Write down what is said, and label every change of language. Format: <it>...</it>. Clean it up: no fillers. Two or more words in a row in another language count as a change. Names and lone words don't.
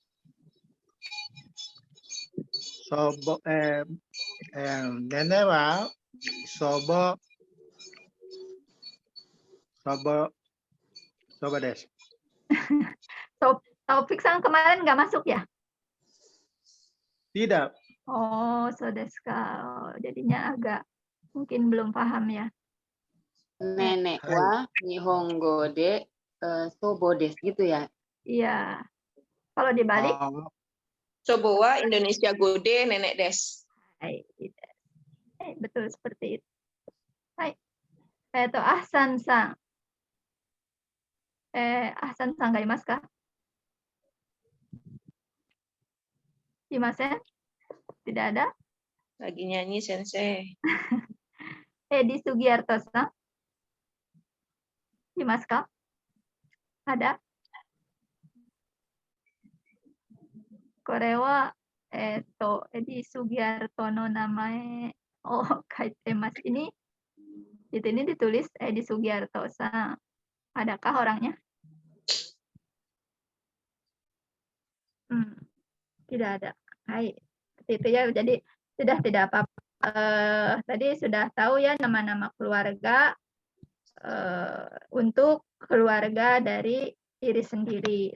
<ja>Sobo, nenek wa sobo desu.</ja> <id>Taufik-san kemarin nggak masuk ya? Tidak.</id> <ja>Oh, so desu ka.</ja> <id>Jadinya agak mungkin belum paham ya.</id> <ja>Nenek wa Nihongo de sobo desu</ja> <id>gitu ya. Iya. Kalau dibalik,</id> <ja>Sobo wa Indonesia Gode Nenek Des.</ja> <id>hai, betul seperti itu. Hai.</id> <ja>Ahsan-san. Ahsan-san ga imasu ka? Imasen?</ja> <id>Tidak ada? Lagi nyanyi Sensei.</id> <ja>Edi Sugiarto-san? Imasu ka?</ja> <id>Ada?</id> <ja>Kore wa Edi Sugiarto no namae o kaitemasu.</ja> <id>Ini ditulis Edi Sugiarto-san. Adakah orangnya? Tidak ada. Hai. Seperti itu ya. Jadi sudah tidak apa-apa. Tadi sudah tahu ya nama-nama keluarga untuk keluarga dari diri sendiri.</id>